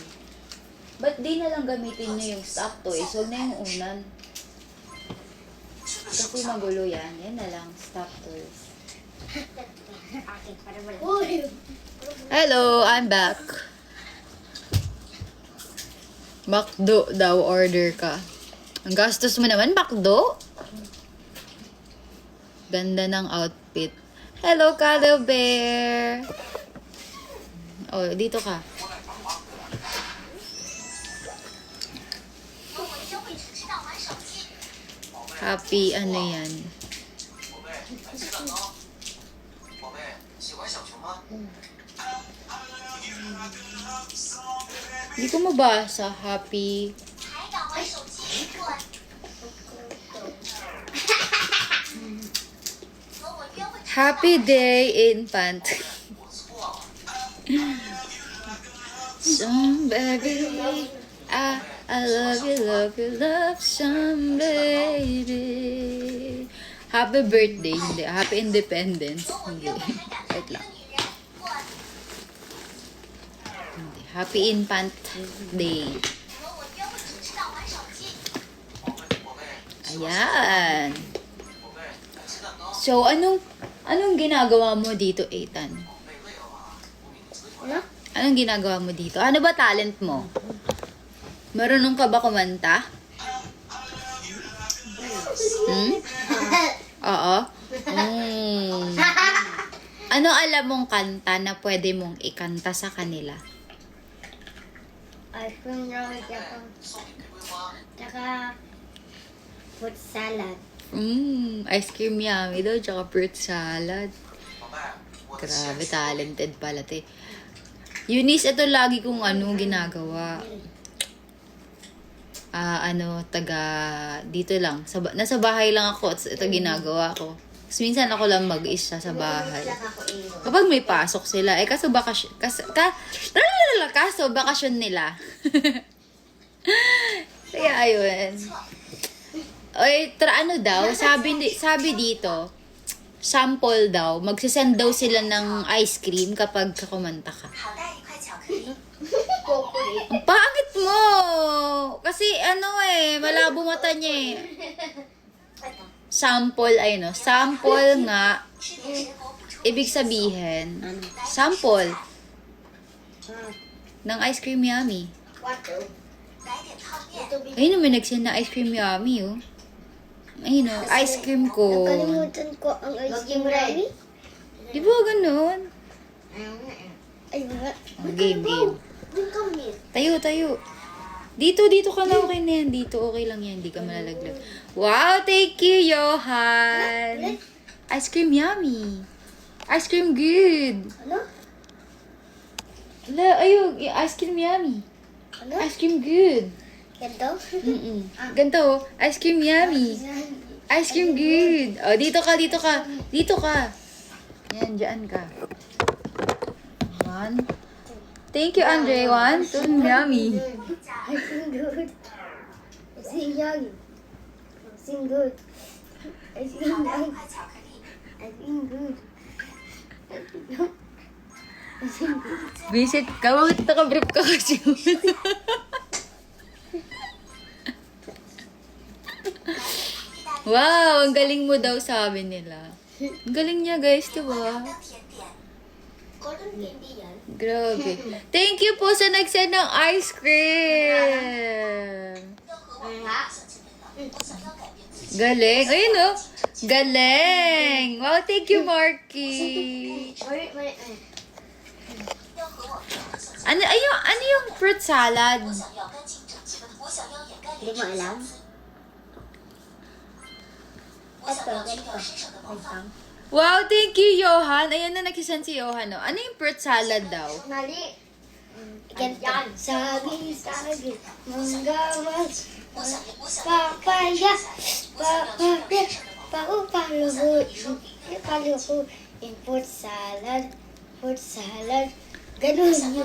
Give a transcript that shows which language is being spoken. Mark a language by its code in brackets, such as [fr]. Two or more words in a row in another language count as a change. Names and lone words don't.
[tl] Ba't di na lang gamitin niyo yung stock toys? Huwag na yung unan. Kasi magulo yan. Yan na lang, [en] stock toys. Hello, I'm back. [tl] McDo daw, order ka. Ang gastos mo naman, McDo. Ganda ng outfit. Hello, Cuddle Bear. Oh, dito ka. Happy ano yan. [zh] 宝贝，来吃蛋糕。宝贝，喜欢小熊吗？ [tl] Hindi ko mabasa. Happy. [zh] 还敢玩手机？我和我约会。 [en] Happy day, infant. [zh] 我错了。 [en] Some baby, I love you, love you, love some baby. Happy birthday, [tl] hindi. [en] Happy independence, [zh] 和我 [tl] hindi. [zh] 约会还敢 [en] Wait [zh] 看别的 [tl] lang. [zh] 女人？我 [tl] Hindi. [en] Happy infant day. [zh] 和我约会只知道玩手机。宝贝，宝贝，喜欢 [tl] Ayan. [zh] 宝贝，来吃蛋糕。 [tl] So, anong ginagawa mo dito, Ethan? [zh] 宝贝累了吧？我给你捶腿儿。 [tl] Anong ginagawa mo dito? Ano ba talent mo? Marunong ka ba kumanta? Hmm? Oo? Ano alam mong kanta na pwede mong ikanta sa kanila? [en] Ice cream roll, [zh] 送你玫瑰花。 [en] tsaka fruit salad. Ice cream yummy daw, [tl] tsaka [en] fruit salad. [zh] 宝贝，我的 [tl] Grabe, [zh] 钱是 [tl] talented pala, te. Eunice, ito lagi kong ginagawa. Dito lang. Nasa bahay lang ako at ito ginagawa ko. Tapos minsan ako lang mag-isa sa bahay. Tsaka ko ino. Kapag may pasok sila, kaso bakasyon nila. Kaya ayun. Oy, ano daw, sabi dito, sample daw, magsisend daw sila ng ice cream kapag kumanta ka. [zh] 好带一块巧克力。 [tl] Ang pangit mo! Kasi malabo mata niya eh. Sample, sample nga, [zh] 吃点水果补充。 [tl] ibig sabihin, sample ng [en] ice cream yummy. What? [zh] 来点泡面。 [tl] Ayun, may nagsend na [en] ice cream yummy, [tl] oh. Ayun, oh, [en] ice cream [tl] ko. Nakalimutan ko ang [en] ice cream [tl] rami. Di ba ganun? Ay, wala. [en] Oh, game. [tl] Doon kami. Tayo. Dito ka na, okay na yan. Dito, okay lang yan. Hindi ka malalaglag. [en] Wow, thank you, Johan. Ice cream yummy. Ice cream good. [tl] Ano? [en] Ayun, ice cream yummy. [tl] Ano? [en] Ice cream good. [tl] Ganto? Ganito, oh. [en] Ice cream yummy. Ice cream good. [tl] Oh, dito ka. Dito ka. Yan, dyan ka. [en] One. Thank you, Andre. 1, 2, yummy. I sing good. I sing young. I sing good. I sing [zh] 好带一 [en] young. [zh] 块巧克力。 [en] I sing good. I sing good. [tl] Visit ka. Bakit nakabrief ka kasi? Wow, ang galing mo daw sabi nila. Ang galing niya, guys, diba? [zh] 的甜点。 [en] Cotton candy yan. [tl] Grabe. [en] Thank you [tl] po sa nag-send ng ice cream. [zh] 要和我想见面了，我想要改变自己。 [tl] Galing. Ayun, oh. Galing. [en] Wow, thank you, Marky. Wait. [zh] 要和我想见。 [tl] Ano yung [en] fruit salad? [zh] 我想要干净整洁的，我想要掩盖脸 [tl] Di mo [zh] 上的 [tl] alam? [zh] 瑕疵。我想要去掉身上的毛发。 [en] Wow, thank you, Johan. [tl] Ayan na, nagsisend si Johan, oh. Ano yung [en] fruit salad [tl] daw? Mali. Ganto. Saging, manggawas, [zh] 我想要 [tl] papaya, [zh] 我想要去掉 [tl] papaya, [zh] 身上的毛发。 [tl] paluho, [en] in fruit salad, [tl] ganun yun.